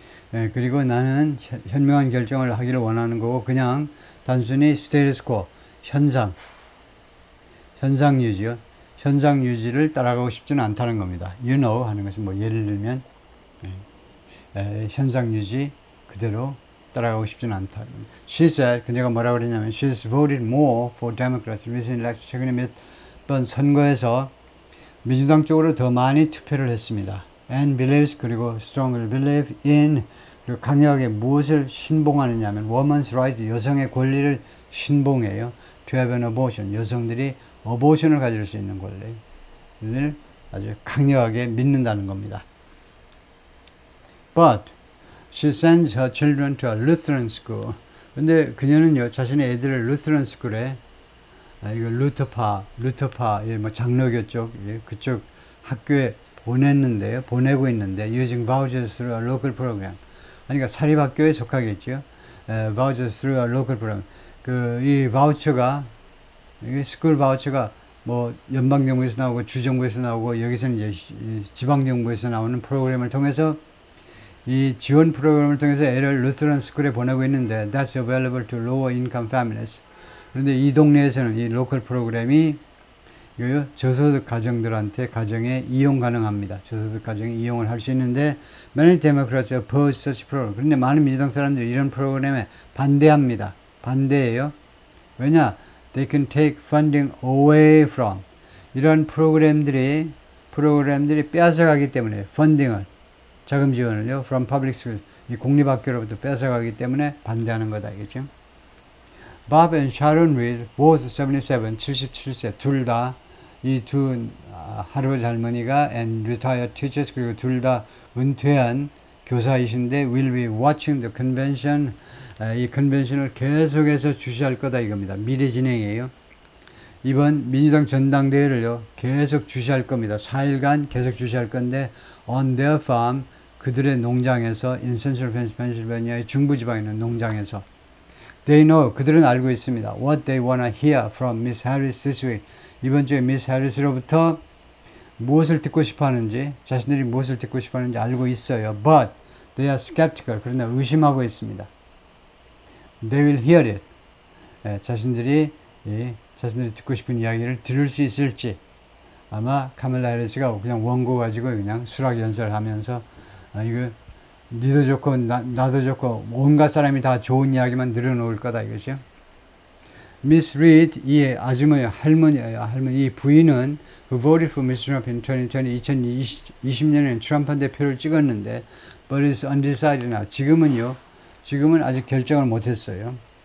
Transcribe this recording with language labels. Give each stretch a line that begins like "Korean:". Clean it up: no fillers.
Korean: 그리고 나는 현명한 결정을 하기를 원하는 거고 그냥 단순히 status quo, 현상 유지요. 현상 유지를 따라가고 싶지는 않다는 겁니다. You know 하는 것은 뭐 예를 들면 현상 유지 그대로 따라가고 싶지는 않다.
English: She said,
Korean: 그녀가 뭐라고 그랬냐면
English: She's voted more for Democrats recent election.
Korean: 최근에 몇 번 선거에서 민주당 쪽으로 더 많이 투표를 했습니다.
English: And believes,
Korean: 그리고
English: strongly believe in,
Korean: 그리고 강력하게 무엇을 신봉하느냐 하면
English: woman's right,
Korean: 여성의 권리를 신봉해요.
English: To have an abortion,
Korean: 여성들이 어보션을 가질 수 있는 권리를 아주 강력하게 믿는다는 겁니다.
English: But she sends her children to a Lutheran school.
Korean: 근데 그녀는요, 자신의 애들을 Lutheran school에, 이거 루터파, 뭐 장로교 쪽, 그쪽 학교에 보내고 있는데,
English: using vouchers through a local program.
Korean: 그러니까 사립학교에 속하겠죠.
English: vouchers through a local program.
Korean: 이 바우처가 이게 스쿨 바우처가 뭐 연방정부에서 나오고 주정부에서 나오고 여기서는 이제 지방정부에서 나오는 프로그램을 통해서 이 지원 프로그램을 통해서 애를 루theran 스쿨에 보내고 있는데
English: that's available to lower income families.
Korean: 그런데 이 동네에서는 이 로컬 프로그램이 저소득 가정들한테 가정에 이용 가능합니다. 저소득 가정에 이용을 할 수 있는데
English: many Democrats oppose such program.
Korean: 그런데 많은 민주당 사람들이 이런 프로그램에 반대합니다. 반대해요. 왜냐?
English: They can take funding away from.
Korean: 이런 프로그램들이 빼앗아가기 때문에 펀딩을 자금 지원을요
English: from public school
Korean: 이 공립학교로부터 뺏어가기 때문에 반대하는 거다 이겠죠.
English: Bob and Sharon Reed, both 77,
Korean: 77세 둘 다 이 두 할아버지 할머니가
English: and retired teachers
Korean: 그리고 둘 다 은퇴한 교사이신데
English: will be watching the convention
Korean: 이 컨벤션을 계속해서 주시할 거다 이겁니다. 미래 진행이에요. 이번 민주당 전당대회를요 계속 주시할 겁니다. 4일간 계속 주시할 건데
English: on their farm
Korean: 그들의 농장에서
English: in central Pennsylvania
Korean: 의 중부지방에 있는 농장에서
English: they know
Korean: 그들은 알고 있습니다.
English: what they wanna hear from Miss Harris this week
Korean: 이번 주에 미스 해리스로부터 무엇을 듣고 싶어 하는지 자신들이 무엇을 듣고 싶어 하는지 알고 있어요.
English: but they are skeptical
Korean: 그러나 의심하고 있습니다.
English: they will hear it
Korean: 자신들이 듣고 싶은 이야기를 들을 수 있을지 아마 카멀라 해리스가 그냥 원고 가지고 그냥 수락연설하면서 이거 니도 좋고 나도 좋고 온갖 사람이 다 좋은 이야기만 늘어놓을 거다 이것이요. 미스 리드 이 할머니 이 부인은
English: who voted for Mr. Trump in
Korean: 2020년에는 트럼프한테 표를 찍었는데
English: but is undecided now.
Korean: 지금은 아직 결정을 못했어요.